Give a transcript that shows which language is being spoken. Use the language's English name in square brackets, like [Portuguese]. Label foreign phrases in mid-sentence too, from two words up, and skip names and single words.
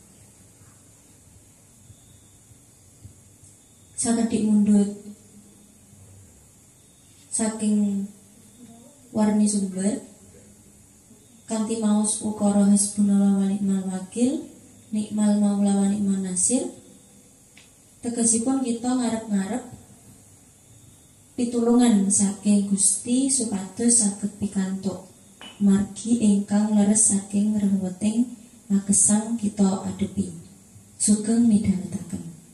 [Javanese] Sakedhik mundhut saking warni sumber kanthi maos ukara [Arabic] hasbunallah wa ni'mal wakil, ni'mal maula wa ni'man nasir. [Javanese] Tegesipun kita ngarep-ngarep pitulungan saking Gusti supados saged pikantuk margi ingkang leres saking reweting magesang kita adepi. Sugeng midhangetaken.